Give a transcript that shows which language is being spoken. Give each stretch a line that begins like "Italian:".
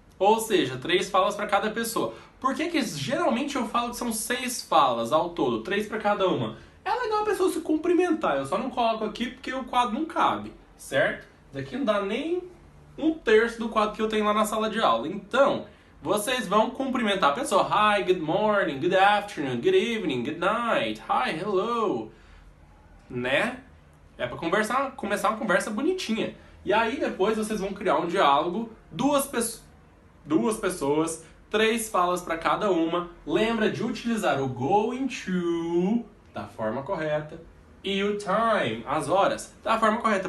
Portuguese: Ou seja, 3 falas para cada pessoa. Por que geralmente eu falo que são 6 falas ao todo, 3 para cada uma? É legal a pessoa se cumprimentar, eu só não coloco aqui porque o quadro não cabe, certo? Daqui não dá nem 1/3 do quadro que eu tenho lá na sala de aula. Então, vocês vão cumprimentar a pessoa.
English: Hi, good morning, good afternoon, good evening, good night. Hi, hello. Né?
Portuguese: É para começar uma conversa bonitinha. E aí depois vocês vão criar um diálogo, duas pessoas, 3 falas para cada uma. Lembra de utilizar o going to da forma correta e o time, as horas, da forma correta.